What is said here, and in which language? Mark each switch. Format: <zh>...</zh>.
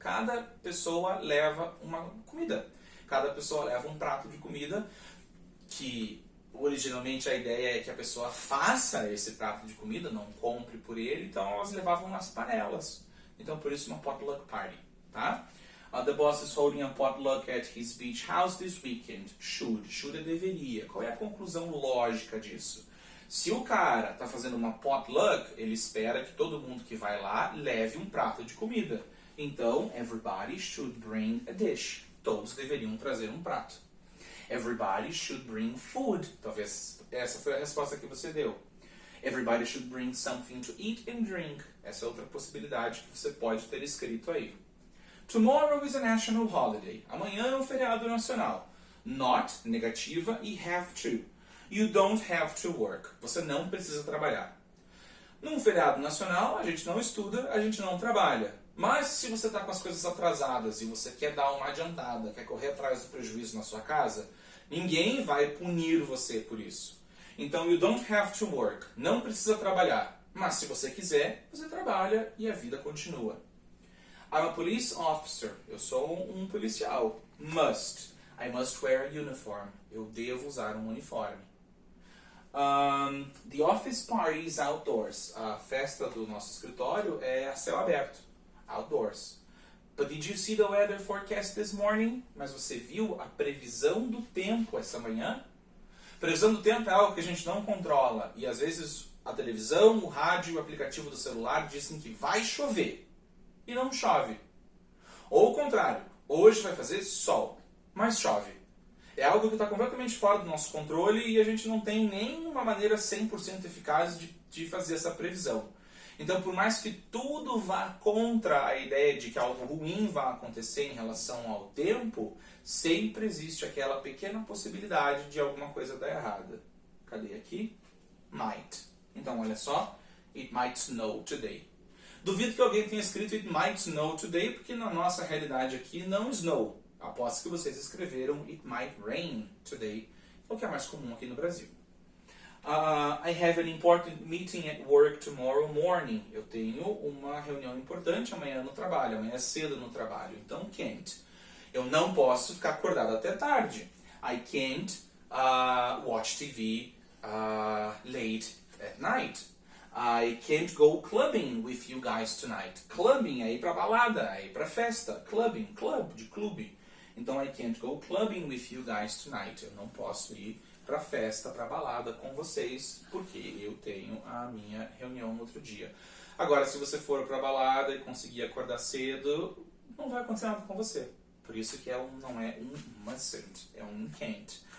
<pt>Cada pessoa leva uma comida. Cada pessoa leva um prato de comida, que originalmente a ideia é que a pessoa faça esse prato de comida, não compre por ele, então elas levavam nas panelas. Então por isso uma potluck party, tá?</pt> <en>The boss is holding a potluck at his beach house this weekend.</en> <pt>Should é deveria. Qual é a conclusão lógica disso? Se o cara está fazendo uma potluck, ele espera que todo mundo que vai lá leve um prato de comida.</pt> <en>Então, everybody should bring a dish.</en> <pt>Todos deveriam trazer um prato.</pt> <en>Everybody should bring food.</en> <pt>Talvez essa foi a resposta que você deu.</pt> <en>Everybody should bring something to eat and drink.</en> <pt>Essa é outra possibilidade que você pode ter escrito aí.</pt> <en>Tomorrow is a national holiday.</en> <pt>Amanhã é um feriado nacional. Not, negativa, e have to.</pt> <en>You don't have to work.</en> <pt>Você não precisa trabalhar. Num feriado nacional, a gente não estuda, a gente não trabalha. Mas se você está com as coisas atrasadas e você quer dar uma adiantada, quer correr atrás do prejuízo na sua casa, ninguém vai punir você por isso.</pt> <en>Então, you don't have to work.</en> <pt>Não precisa trabalhar. Mas se você quiser, você trabalha e a vida continua.</pt> <en>I'm a police officer.</en> <pt>Eu sou um policial.</pt> <en>Must. I must wear a uniform.</en> <pt>Eu devo usar um uniforme.</pt> <en>The office party is outdoors.</en> <pt>A festa do nosso escritório é a céu aberto.</pt> <en>Outdoors. But did you see the weather forecast this morning?</en> <pt>Mas você viu a previsão do tempo essa manhã? Previsão do tempo é algo que a gente não controla. E às vezes a televisão, o rádio e o aplicativo do celular dizem que vai chover. E não chove. Ou o contrário. Hoje vai fazer sol, mas chove. É algo que está completamente fora do nosso controle e a gente não tem nenhuma maneira 100% eficaz de fazer essa previsão. Então, por mais que tudo vá contra a ideia de que algo ruim vá acontecer em relação ao tempo, sempre existe aquela pequena possibilidade de alguma coisa dar errada. Cadê aqui? Might. Então, olha só.</pt> <en>It might snow today.</en> <pt>Duvido que alguém tenha escrito</pt> <en>It might snow today,</en> <pt>porque na nossa realidade aqui não snow. Aposto que vocês escreveram</pt> <en>It might rain today,</en> <pt>o que é mais comum aqui no Brasil.</pt> <en>I have an important meeting at work tomorrow morning.</en> <pt>Eu tenho uma reunião importante amanhã no trabalho, amanhã cedo no trabalho. Então, can't. Eu não posso ficar acordado até tarde.</pt> <en>I can't watch TV late at night. I can't go clubbing with you guys tonight.</en> <pt>Clubbing é ir pra balada, é ir pra festa. Clubbing, club, de clube.</pt> <en>Então, I can't go clubbing with you guys tonight.</en> <pt>Eu não posso ir pra festa, pra balada com vocês, porque eu tenho a minha reunião no outro dia. Agora, se você for pra balada e conseguir acordar cedo, não vai acontecer nada com você. Por isso que não é um mustn't, é um can't.</pt>